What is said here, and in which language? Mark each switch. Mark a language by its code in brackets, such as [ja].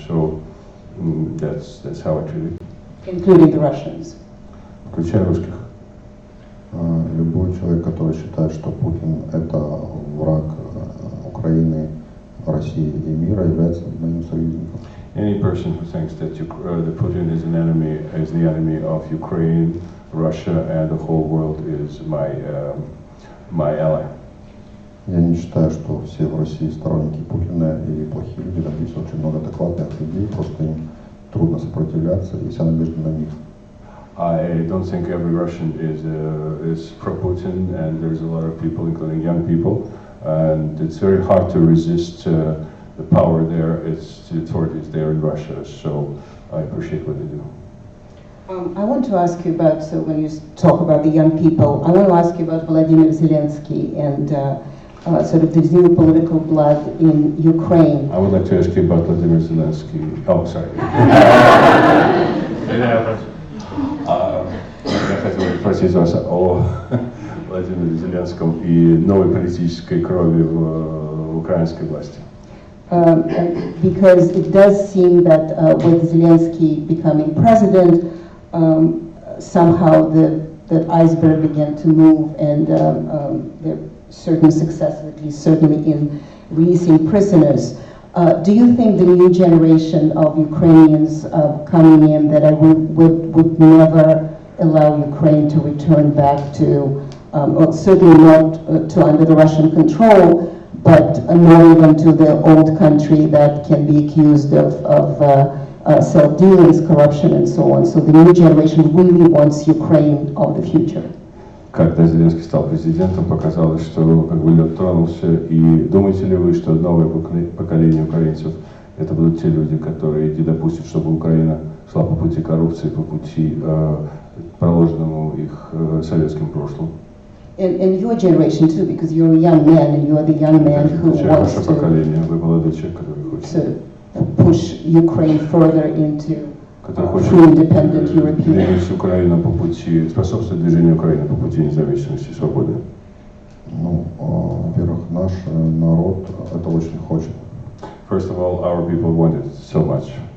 [en] So that's how I treat it. Including the Russians. [ru] Включая русских. Любой человек, который считает, что Путин это враг Украины, России и мира, является моим союзником. [en] Any person who thinks that Putin is the enemy of Ukraine, Russia, and the whole world is my ally. [ru] Я не считаю, что все в России сторонники Путина и плохие люди. Там есть очень много адекватных людей, просто им трудно сопротивляться, и вся надежда на них. [en] I don't think every Russian is pro-Putin, and there's a lot of people, including young people, and it's very hard to resist the power there. It's the authorities there in Russia, so I appreciate what they do. I want to ask you about, so when you talk about the young people, I want to ask you about Vladimir Zelensky and sort of the new political blood in Ukraine. I would like to ask you about Vladimir Zelensky. Oh, sorry. [ru] Я хотел спросить вас о Владимире Зеленском и новой политической крови в украинской власти. [en] Because it does seem that with Zelensky becoming president, somehow the iceberg began to move, and there are certain successes, at least certainly in releasing prisoners. Do you think the new generation of Ukrainians coming in that would never allow Ukraine to return back to, or certainly not to under the Russian control, but not even to the old country that can be accused of self-dealings, corruption, and so on? So the new generation really wants Ukraine of the future. [ru] Когда Зеленский стал президентом, показалось, что как бы лед тронулся. И думаете ли вы, что новое поколение украинцев это будут те люди, которые не допустят, чтобы Украина шла по пути коррупции, по пути проложенному их советским прошлым? [en] And your generation too, because you're a young man, and you're the young man who wants [ru] ваше поколение, вы молодой человек, который хочет [en] push Ukraine further into [ru] который хочет [en] free, independent European. [ru] двигать Украину по пути, способствовать движению Украины по пути независимости и свободы. Ну, во-первых, наш народ это очень хочет. [en] First of all, our people want it so much.